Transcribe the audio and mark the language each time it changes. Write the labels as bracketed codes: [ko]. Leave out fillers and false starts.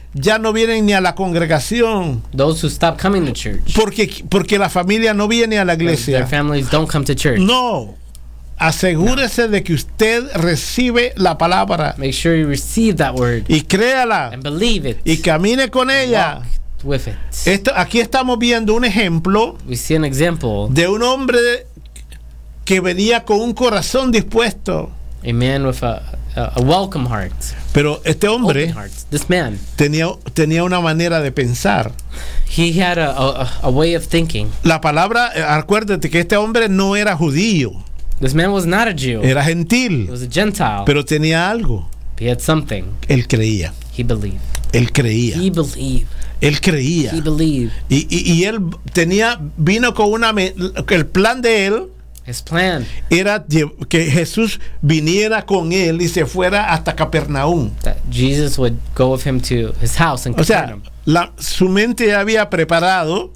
[es] ya no vienen ni a la congregación. [en] Those who stop coming to church. [es] Porque la familia no viene a la iglesia. [en] Their families don't come to church. [es] No. Asegúrese no. de que usted recibe la palabra. [en] Make sure you receive that word. [es] Y créala. [en] And believe it. [es] Y camine con ella. [en] Walk with it. [es] Esto, aquí estamos viendo un ejemplo. [en] We see an example. [es] De un hombre que venía con un corazón dispuesto. [en] A man with a welcome heart. [es] Pero este hombre [en] this man, [es] tenía una manera de pensar. [en] He had a way of thinking. [es] La palabra, acuérdate que este hombre no era judío. [en] This man was not a Jew. [es] Era gentil. [en] He was a Gentile. [es] Pero tenía algo. [en] He had something. [es] Él creía. [en] He believed. [es] Él creía. [en] He believed. [es] Él creía. [en] He believed. [es] Y él tenía vino con una el plan de él. [en] His plan. [es] Era que Jesús viniera con él y se fuera hasta Capernaum. [en] That Jesus would go with him to his house in Capernaum. [es] O sea, su mente ya había preparado.